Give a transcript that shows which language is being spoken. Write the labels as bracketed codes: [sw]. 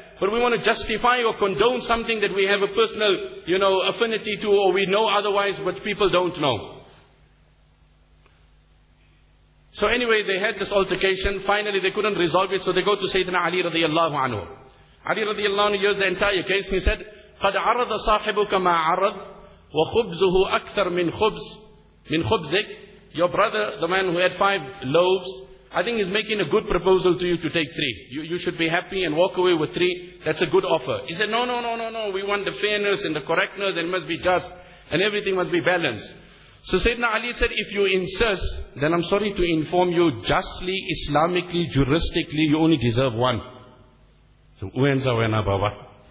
[en] But we want to justify or condone something that we have a personal, you know, affinity to or we know otherwise but people don't know. So anyway, they had this altercation. Finally, they couldn't resolve it. So they go to Sayyidina Ali radiallahu anhu. Ali radiallahu anhu used the entire case. He said, [ar] قَدْ عَرَضَ صَاحِبُكَ مَا عَرَضَ وَخُبْزُهُ أَكْثَرْ مِنْ خُبْزِكَ. [en] Your brother, the man who had 5 loaves, I think he's making a good proposal to you to take 3. You should be happy and walk away with 3. That's a good offer. He said, no. We want the fairness and the correctness and it must be just and everything must be balanced. So Sayyidina Ali said, if you insist, then I'm sorry to inform you, justly, Islamically, juristically, you only deserve 1. So, when's our Baba?